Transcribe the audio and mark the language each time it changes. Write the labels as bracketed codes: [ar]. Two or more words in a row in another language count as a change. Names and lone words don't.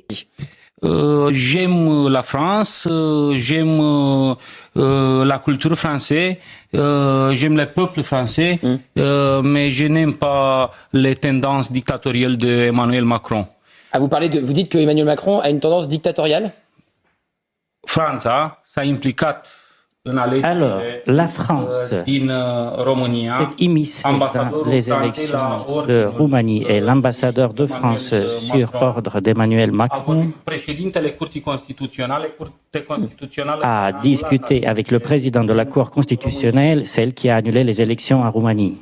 [fr] J'aime la France, j'aime la culture française, j'aime le peuple français, mais je n'aime pas les tendances dictatoriales d'Emmanuel Macron. Ah, vous dites que Emmanuel Macron a une tendance dictatoriale? [ro] Franța s-a implicat în alegerile [fr] Alors, la France [ro] din România. [fr] est immiscée dans les élections de Roumanie et l'ambassadeur de France sur ordre d'Emmanuel Macron [ro] Președintele Curții Constituționale, Curtea Constituțională [fr] a discuté avec le président de la Cour constitutionnelle, celle qui a annulé les élections en Roumanie.